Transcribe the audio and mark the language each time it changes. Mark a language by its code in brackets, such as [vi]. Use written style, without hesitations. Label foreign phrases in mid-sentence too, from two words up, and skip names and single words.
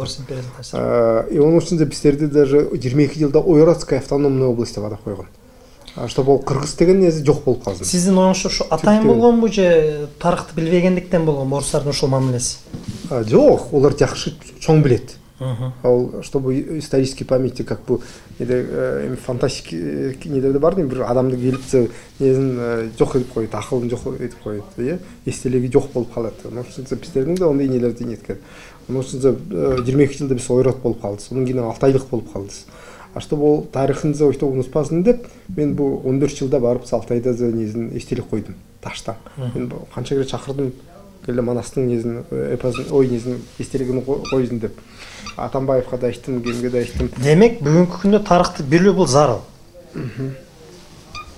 [ky] И онун үчүн бистерди даже 22 жылда [ru] Ойратская автономный область [ky] деп атап койгон. Чтобы ол кыргыз деген нези жок болуп калсын. Сиздин оюңузча ушу атайын болгонбу же тарыхты билбегендиктен болгонбу орустардын ушул мамилеси? Жок, олар жакшы чоң билет. [ru] Чтобы исторический память как бы фантастик [ky] недерде бар бир адамды келипсе незин жок этип коет, акылын жок этип коет, эстелиги жок болуп калат. Ошон үчүн бистердин да ондай нелерди неткен. Ошон үчүн 22 жылда биз ойрат болуп калдыбыз. Анан кийин Алтайлык болуп калдыбыз. Чтобы ол тарыхынды ойто унутпасын деп, мен бу 14 жылда барып Алтайда незин эстелик койдум таштан. Мен канча кере чакырдым, келе Манастын незин эпосын, ой незин эстелигин койдум деп. Атамбаевга да айттым, кемге да айттым. Демек, бүгүнкү күндө тарыхты билүү бул зарыл.